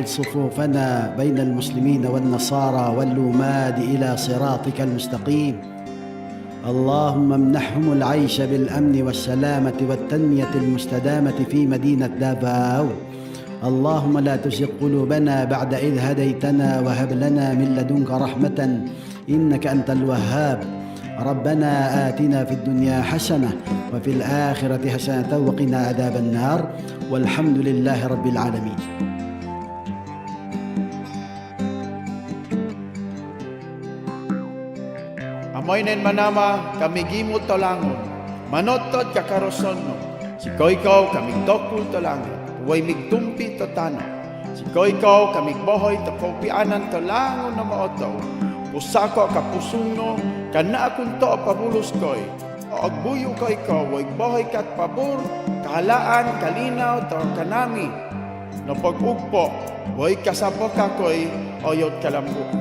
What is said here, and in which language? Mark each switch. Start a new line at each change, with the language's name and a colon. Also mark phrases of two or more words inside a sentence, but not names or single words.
Arabic: صفوفنا بين المسلمين والنصارى واللوماد إلى صراطك المستقيم اللهم امنحهم العيش بالأمن والسلامة والتنمية المستدامة في مدينة دافاو اللهم لا تزغ قلوبنا بعد إذ هديتنا وهب لنا من لدنك رحمة إنك أنت الوهاب ربنا آتنا في الدنيا حسنة وفي الآخرة حسنة وقنا عذاب النار والحمد لله رب العالمين.
Obo Manobo: Amoy nen manama kami gimot tolangon, manotod kakaroson no. Si koykaw kami dokul tolangon, huway migtumpi to tano. Si koykaw kami bohoy to kopianan tolangon na maoto. Pusako kapusong no, kana akong to pabulos koy. O agbuyo koykaw, huway bohoy kat pabor, kahalaan, kalinaw, to kanami. No pag-ugpo, huway kasabok kakoy, oyot kalambukan.